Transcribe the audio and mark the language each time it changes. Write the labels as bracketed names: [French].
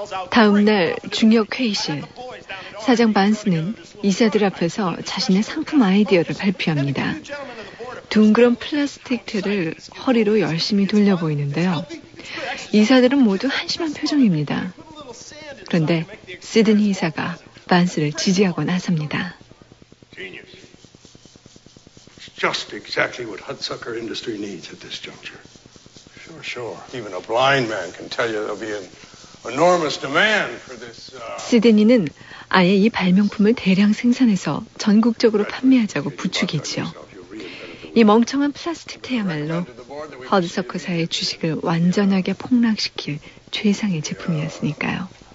[Korean] 다음 날 중역 회의실 사장 반스는 이사들 앞에서 자신의 상품 아이디어를 발표합니다. 둥그런 플라스틱 테를 허리로 열심히 돌려 보이는데요. 이사들은 모두 한심한 표정입니다. 그런데 시드니 이사가 반스를 지지하고 나섭니다. [English] Just exactly what Hudsucker Industry needs at this juncture. Sure. Even a blind man can tell you there'll be an enormous demand for this. [Korean] 시드니는 아예 이 발명품을 대량 생산해서 전국적으로 판매하자고 부추기지요. 이 멍청한 플라스틱 테야말로 허드서커사의 주식을 완전하게 폭락시킬 최상의 제품이었으니까요.